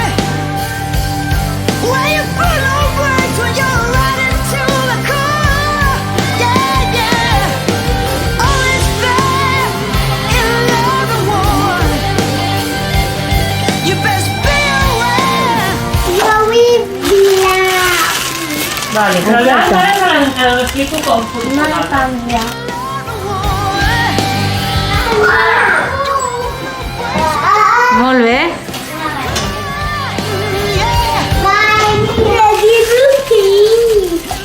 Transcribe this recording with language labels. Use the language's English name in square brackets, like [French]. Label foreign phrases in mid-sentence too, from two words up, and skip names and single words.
[English] Where you put no words when you're riding to the core. Yeah, yeah. All is fair in love and war. You best be aware. [Catalan] Jo vull blau. Vale, però ara explico com No la canvia. Molt bé. Vai, mira, dibuixi.